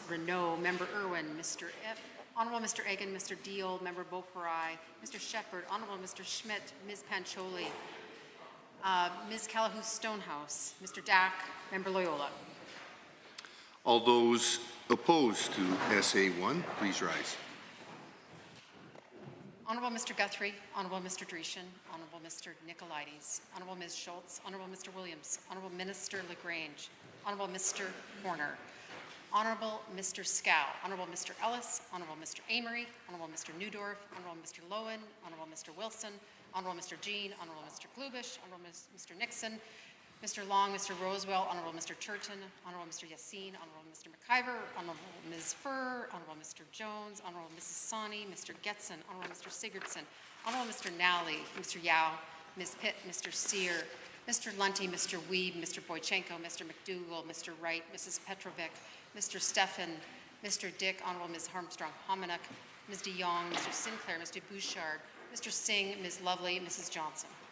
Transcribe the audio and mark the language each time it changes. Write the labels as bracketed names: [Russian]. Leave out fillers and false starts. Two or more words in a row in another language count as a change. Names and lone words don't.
[English] Renault, Member Irwin, Honourable Mr. Egan, Mr. Deal, Member Beaupurai, Mr. Shepherd, Honourable Mr. Schmidt, Ms. Pancholi, Ms. Callahoo Stonehouse, Mr. Dack, Member Loyola. All those opposed to SA1, please rise. Honourable Mr. Guthrie, Honourable Mr. Dreeshen, Honourable Mr. Nicolaides, Honourable Ms. Schultz, Honourable Mr. Williams, Honourable Minister LaGrange, Honourable Mr. Horner, Honourable Mr. Scow, Honourable Mr. Ellis, Honourable Mr. Amory, Honourable Mr. Newdorf, Honourable Mr. Lowen, Honourable Mr. Wilson, Honourable Mr. Jean, Honourable Mr. Klubish, Honourable Mr. Nixon, Mr. Long, Mr. Rosewell, Honourable Mr. Turton, Honourable Mr. Yassin, Honourable Mr. McIver, Honourable Ms. Furr, Honourable Mr. Jones, Honourable Mrs. Sani, Mr. Getson, Honourable Mr. Sigurdsson, Honourable Mr. Nally, Mr. Yao, Ms. Pitt, Mr. Sear, Mr. Lunty, Mr. Weeb, Mr. Boychenko, Mr. McDougall, Mr. Wright, Mrs. Petrovic, Mr. Stefan, Mr. Dick, Honourable Ms. Armstrong-Homenuk, Ms. de Jong, Mr. Sinclair, Mr. Bouchard, Mr. Singh, Ms. Lovely, Mrs. Johnson.